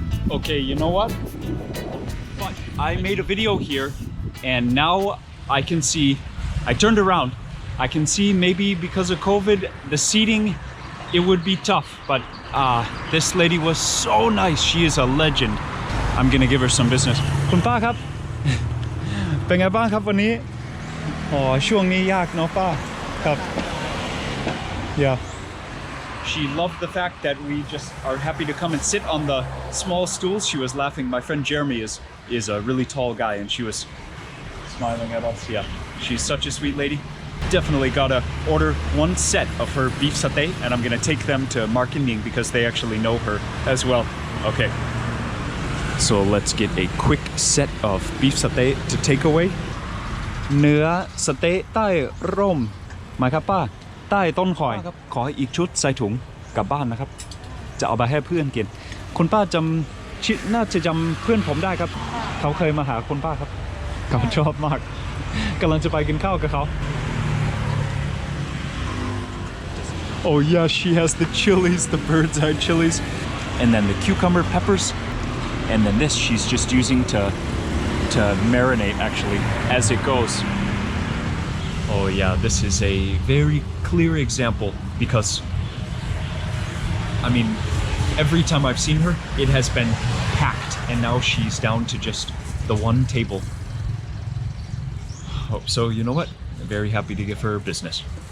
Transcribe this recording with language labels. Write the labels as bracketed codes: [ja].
[en] Okay, you know what? But I made a video here and now I can see, I turned around, I can see maybe because of COVID, the seating, it would be tough, but this lady was so nice. She is a legend. I'm gonna give her some business. [th] คุณป้าครับ เป็นไงบ้างครับวันนี้ อ๋อ ช่วงนี้ยากเนาะป้า ครับ Yeah. [en] She loved the fact that we just are happy to come and sit on the small stools. She was laughing. My friend Jeremy is a really tall guy and she was smiling at us. Yeah, she's such a sweet lady. Definitely gotta order one set of her beef satay and I'm gonna take them to Mark and Ying because they actually know her as well. Okay, so let's get a quick set of beef satay to take away. [th] เนื้อสเต๊ะใต้ร่มมาครับป้าใต้ต้นข่อยครับขออีกชุดใส่ถุงกลับบ้านนะครับจะเอาไปให้เพื่อนกินคุณป้าจำ น่าจะจำเพื่อนผมได้ครับเขาเคยมาหาคุณป้าครับเขาชอบมากกำลังจะไปกินข้าวกับเขา [en] Oh yeah, she has the chilies, the bird's eye chilies, and then the cucumber peppers, and then this she's just using to marinate actually as it goes. Oh yeah, this is a very clear example because I mean every time I've seen her it has been packed and now she's down to just the one table. Oh, so you know what? I'm very happy to give her business.